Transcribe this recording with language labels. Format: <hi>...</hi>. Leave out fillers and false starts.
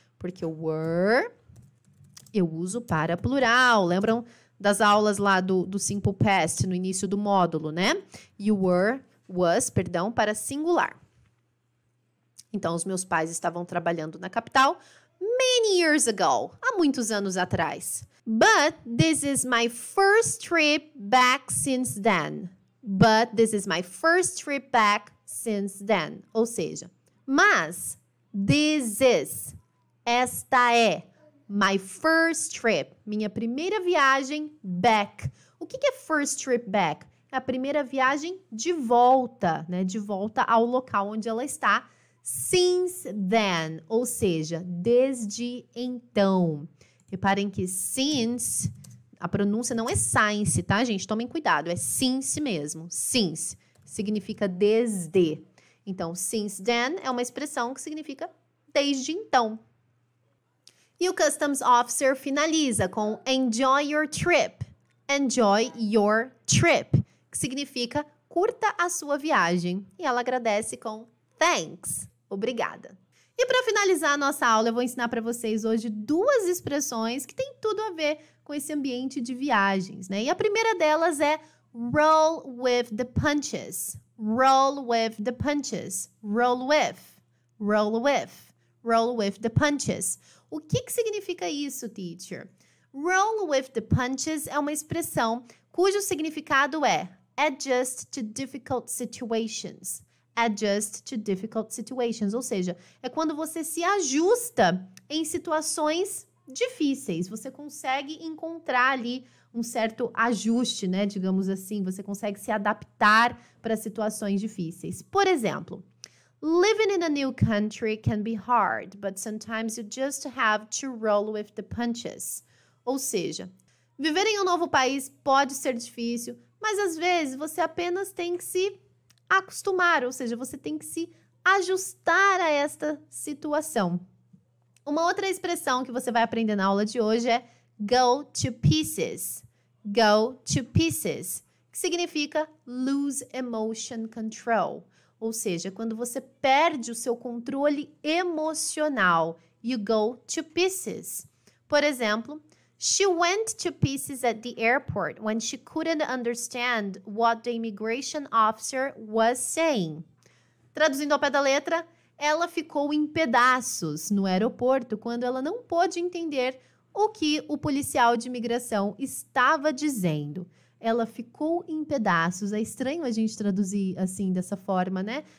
<pt>Porque o were eu uso para plural. Lembram das aulas lá do Simple Past no início do módulo, né? E o was, para singular. Então, os meus pais estavam trabalhando na capital</pt> <en>many years ago,</en> <pt>há muitos anos atrás.</pt> <en>But this is my first trip back since then. But this is my first trip back since then.</en> <pt>Ou seja, mas</pt> <en>this is,</en> <pt>esta é,</pt> <en>my first trip,</en> <pt>minha primeira viagem</pt> <en>back.</en> <pt>O que é</pt> <en>first trip back?</en> <pt>É a primeira viagem de volta, né? De volta ao local onde ela está.</pt> <en>Since then,</en> <pt>ou seja, desde então. Reparem que since, a pronúncia não é science, tá, gente? Tomem cuidado, é since mesmo. Since significa desde. Então,</pt> <en>since then</en> <pt>é uma expressão que significa desde então. E o Customs Officer finaliza com</pt> <en>enjoy your trip. Enjoy your trip,</en> <pt>que significa curta a sua viagem. E ela agradece com</pt> <en>thanks,</en> <pt>obrigada. E para finalizar a nossa aula, eu vou ensinar para vocês hoje duas expressões que têm tudo a ver com esse ambiente de viagens, né? E a primeira delas é</pt> <en>roll with the punches. Roll with the punches. Roll with. Roll with. Roll with the punches.</en> <pt>O que significa isso,</pt> <en>teacher?</en> <pt>Roll with the punches é uma expressão cujo significado é</pt> <en>adjust to difficult situations. Adjust to difficult situations,</en> <pt>ou seja, é quando você se ajusta em situações difíceis. Você consegue encontrar ali um certo ajuste, né? Digamos assim, você consegue se adaptar para situações difíceis. Por exemplo,</pt> <en>living in a new country can be hard, but sometimes you just have to roll with the punches.</en> <pt>Ou seja, viver em um novo país pode ser difícil, mas às vezes você apenas tem que se acostumar, ou seja, você tem que se ajustar a esta situação. Uma outra expressão que você vai aprender na aula de hoje é</pt> <en>go to pieces. Go to pieces, que significa lose emotion control.</en> <pt>Ou seja, quando você perde o seu controle emocional,</pt> <en>you go to pieces. Por exemplo, she went to pieces at the airport when she couldn't understand what the immigration officer was saying.</en> <pt>Traduzindo ao pé da letra, ela ficou em pedaços no aeroporto quando ela não pôde entender o que o policial de imigração estava dizendo. Ela ficou em pedaços. É estranho a gente traduzir assim, dessa forma, né?</pt>